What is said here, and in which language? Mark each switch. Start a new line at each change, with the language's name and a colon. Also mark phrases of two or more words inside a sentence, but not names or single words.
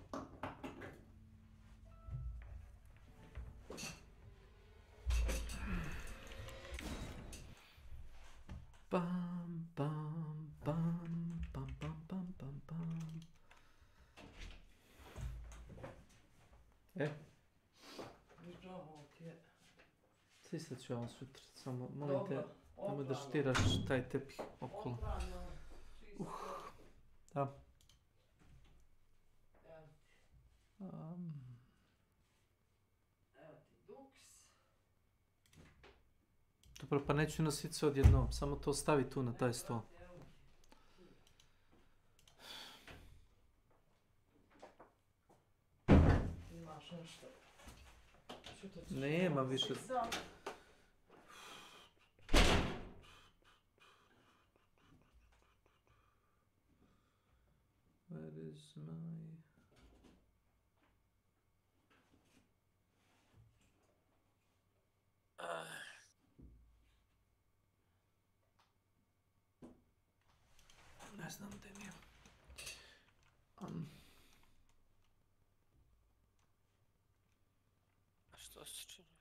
Croatian: Bam, bam, bam, bam, bam, bam, bam, bam. Sisat ću ja vam sutra, samo molim te, nemoj da štiraš taj tepih okolo. Da. Dobro, pa neću nositi se odjednom, samo to stavi tu na taj stol. Nema više.
English: Where is my...
Croatian: Ne znam gdje mi je. A što se čini?